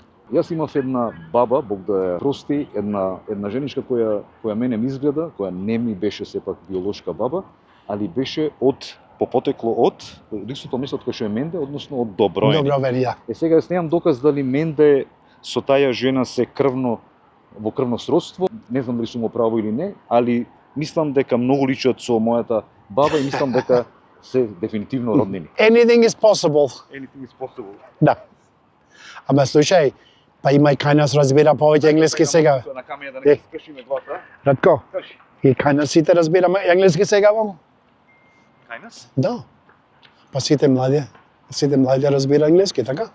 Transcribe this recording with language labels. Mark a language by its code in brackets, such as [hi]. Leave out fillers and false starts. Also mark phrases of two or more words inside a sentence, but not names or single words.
[mk] Јас имав една баба, Бог да ја прости, една женичка која мене ми изгледа, која не ми беше сепак биолошка баба, али беше по потекло од личното место кој што е Менде, односно од Доброени. Добро вери, да. Е сега јас немам доказ дали Менде со таа жена се во крвно сродство, не знам дали сум во право или не, али мислам дека многу личат со мојата баба и мислам дека се дефинитивно роднини. [en] Anything is possible. Anything is possible. [mk] Да. Ама слушај, па има и кај нас разбира повеќе енглески сега. На камера да Е. не скршиме двата. Радко, Кажи. и кај нас сите разбираме енглески сега, бо? Кај нас? Да. Па сите млади разбира енглески, така?